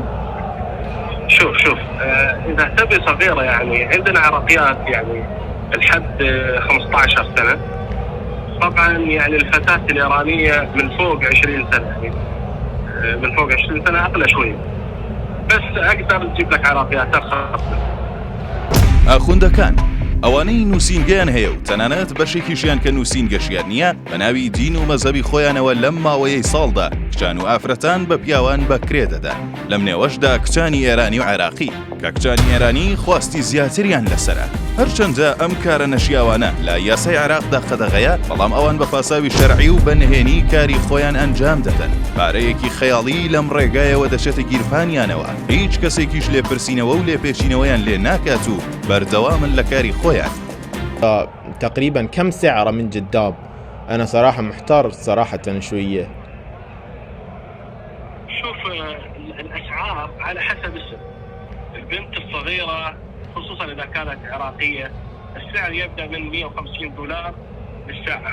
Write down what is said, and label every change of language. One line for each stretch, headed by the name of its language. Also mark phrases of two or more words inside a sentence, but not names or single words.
Arabic: شوف إذا تبي صغيرة يعني عندنا عراقيات يعني الحد 15 سنة. طبعا يعني الفتاة الإيرانية من فوق 20 سنة، يعني من فوق 20 سنة أقل شوي، بس أقدر نجيب لك عراقيات أرخص.
Central Kurdish: ئاخوندەکان ئەوانەی نووسینگەیان هەیە و تەنانەت بەشێکیشیان کە نووسینگەشیان نییە بە ناوی دین و مەزهەبی خۆیانەوە لەم ماوەیەی ساڵدا کچان و ئافرەتان بە پیاوان بەکرێ دەدەن. لەم نێوەشدا کچانی ئێرانی و عێراقی، کە کچانی ئێرانی خواستی زیاتریان لەسرە. هەرچەندە ئەم کارە نەشیاوانە لە یاسای عێراقدا قەدەغەیە، بەڵام ئەوان بە پاساوی شەرعی و بەنهێنی کاری خۆیان ئەنجام دەدەن. پارەیەکی خەیاڵی لەم ڕێگایەوە دەچێتە گیرفانیانەوە. هیچ کەسێکیش لێپرسینەوە و لێپێچینەوەیان لێ ناکات و بەردەوامن لە کاری خۆیان.
Arabic: تقريبا كم سعره من جداب؟ أنا صراحة محتار صراحة شوية. شوف الأسعار على حسب السن. البنت الصغيرة خصوصا إذا كانت عراقية السعر يبدأ من $150 للساعة.